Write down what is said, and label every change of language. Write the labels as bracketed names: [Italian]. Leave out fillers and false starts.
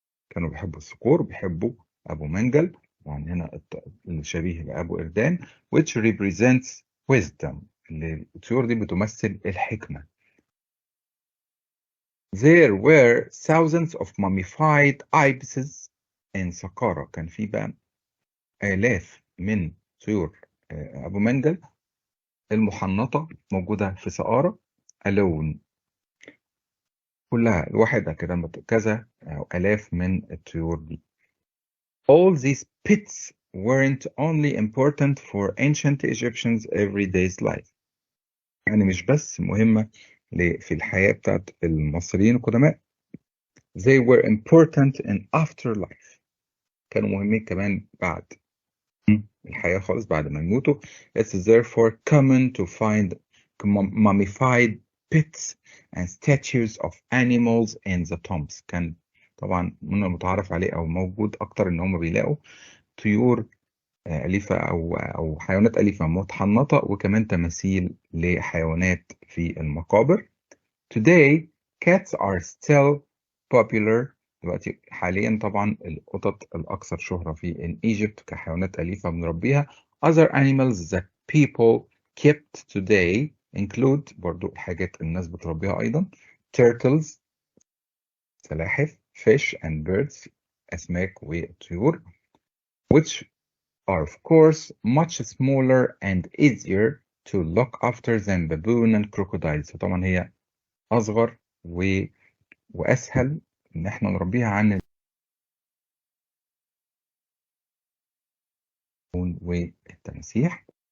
[Arabic] كانوا بيحبوا الصقور، بيحبوا أبو منجل، يعني هنا الشبيه بأبو إردان [English] which represents wisdom. [Arabic] اللي الطيور دي بتمثل الحكمة. [English] There were thousands of mummified ibises in Saqqara. [Arabic] كان في بقى آلاف من طيور أبو منجل المحنطة موجودة في سقارة [English] alone. [Arabic] كلها لوحدها كده كذا أو آلاف من الطيور دي. [English] All these pets weren't only important for ancient Egyptians' everyday life. [Arabic] يعني مش بس مهمة في الحياة بتاعت المصريين القدماء. [English] They were important in afterlife. [Arabic] كانوا مهمين كمان بعد الحياة خالص، بعد ما يموتوا. [English] It's therefore common to find mummified pets and statues of animals in the tombs. [Arabic] كان طبعا من المتعارف عليه أو موجود أكتر إن هم بيلاقوا طيور أليفة أو حيوانات أليفة متحنطة، وكمان تماثيل لحيوانات في المقابر. [English] Today cats are still popular. [Arabic] دلوقتي حاليا طبعا القطط الأكثر شهرة في [English] in Egypt [Arabic] كحيوانات أليفة بنربيها. [English] Other animals that people kept today include [Arabic] برضو الحاجات الناس بتربيها أيضا [English] turtles [Arabic] سلاحف [English] fish and birds [Arabic] أسماك وطيور [English] which are of course much smaller and easier to look after than baboon and crocodiles. [Arabic] طبعا هي أصغر وأسهل إن احنا نربيها عن والتماسيح.